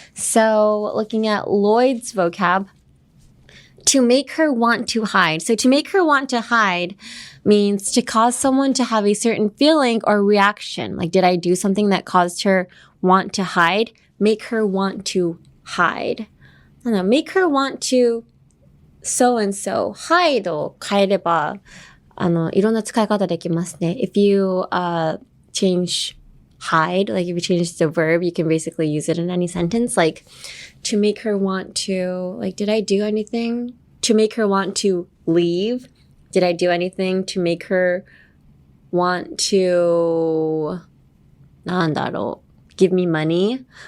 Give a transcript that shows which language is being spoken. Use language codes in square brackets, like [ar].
[en] So looking at Lloyd's vocab, to make her want to hide. So to make her want to hide means to cause someone to have a certain feeling or reaction. Like, did I do something that caused her want to hide? Make her want to hide. I don't know, make her want to so and so. [ja] hide を変えれば、いろんな使い方できますね。 [en] If you change hide, like if you change the verb, you can basically use it in any sentence. Like, to make her want to, like, did I do anything to make her want to leave? Did I do anything to make her want to, [ja] なんだろう, [en] give me money?